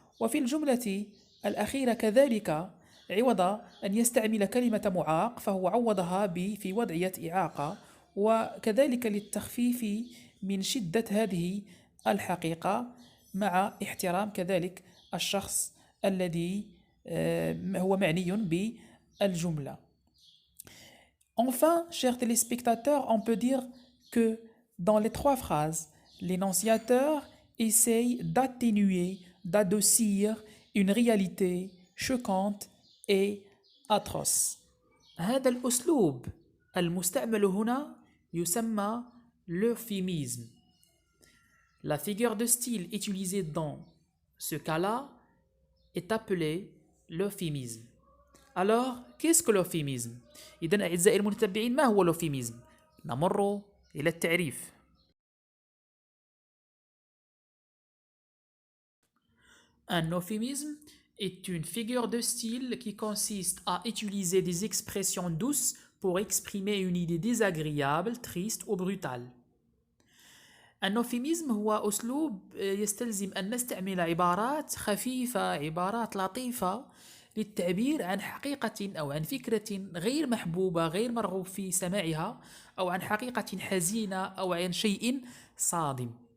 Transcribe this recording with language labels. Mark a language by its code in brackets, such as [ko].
[ar] وفي الجملة الأخيرة كذلك عوض أن يستعمل كلمة معاق فهو عوضها في وضعية إعاقة وكذلك للتخفيف من شدة هذه الحقيقة مع احترام كذلك الشخص الذي هو معني بالجملة. [fr] Enfin, chers téléspectateurs, on peut dire que dans les trois phrases, l'énonciateur essaye d'atténuer, d'adoucir une réalité choquante et atroce. [ar] هذا الأسلوب المستعمل هنا يسمى l'euphémisme. [fr] La figure de style utilisée dans ce cas-là est appelée l'euphémisme. Alors, qu'est-ce que l'euphémisme؟ [ar] إذن أعزائي المتتبعين ما هو l'euphémisme؟ نمر إلى التعريف. [fr] Un euphémisme est une figure de style qui consiste à utiliser des expressions douces pour exprimer une idée désagréable, triste ou brutale. [ar] النوفيميزم هو أسلوب يستلزم أن نستعمل عبارات خفيفة، عبارات لطيفة للتعبير عن حقيقة أو عن فكرة غير محبوبة، غير مرغوب في سماعها، أو عن حقيقة حزينة، أو عن شيء صادم.